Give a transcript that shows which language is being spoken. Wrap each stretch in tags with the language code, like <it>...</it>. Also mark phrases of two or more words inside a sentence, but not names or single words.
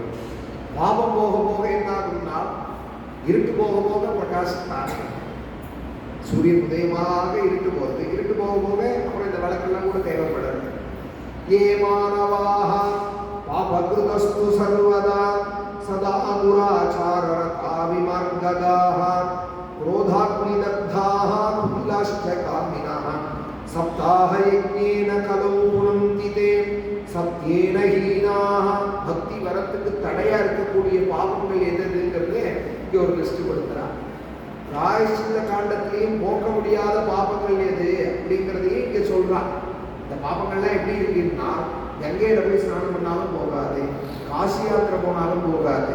<ta>பாபம் போக போக என்ன ஆகும்னா இருட்டு போக போக பிரகாசத்தானே. சூரியன் உதயமாக இருட்டு போகிறது, இருட்டு போக போக அப்புறம் இந்த விளக்கெல்லாம் கூட தேவைப்படுறது.</ta> <sa>ये मानवाः पापकृतस्तु सर्वदा सदा दुराचाररता विमार्गगाः क्रोधाग्निदग्धाः कुटिलाश्च कामिनः सप्ताह यज्ञेन कलौ पुनन्ति ते सत्येन हीनाः.</sa> <ta>பக்தி வரத்துக்கு தடையா இருக்கக்கூடிய பாவங்கள் எதுங்கிறது இங்க ஒரு லிஸ்ட் கொடுக்குறார். பிராயஷ்சித்த காண்டத்திலையும் போக்க முடியாத பாபங்கள் எது அப்படிங்கிறதையும் இங்க சொல்றான். இந்த பாபங்கள்லாம் எப்படி இருக்குன்னா கங்கையில போய் ஸ்நானம் பண்ணாலும் போகாது, காசி யாத்திரை போனாலும் போகாது.</ta>